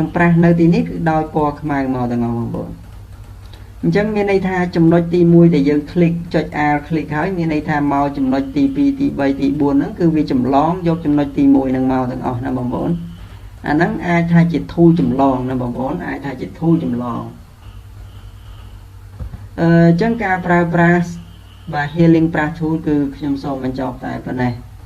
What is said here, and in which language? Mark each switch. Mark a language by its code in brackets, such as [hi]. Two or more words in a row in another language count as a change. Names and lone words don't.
[km] ដោយពណ៌ខ្មៅមកទាំងអស់បងប្អូនអញ្ចឹងមានន័យថាចំណុចទី1ដែលយើង click ចុច [en] al click [km] ហើយមានន័យថាមកចំណុចទី2ទី3ទី4ហ្នឹងគឺវាចម្លងយកចំណុចទី1ហ្នឹងមកទាំងអស់ណាបងប្អូនអាហ្នឹងអាចថាជា tool ចម្លងណាបងប្អូនអាចថាជា tool ចម្លងអញ្ចឹងការប្រើប្រាស់បាទ [en] healing brush tool [km] គឺខ្ញុំសូមបញ្ចប់តែប៉ុណ្ណេះ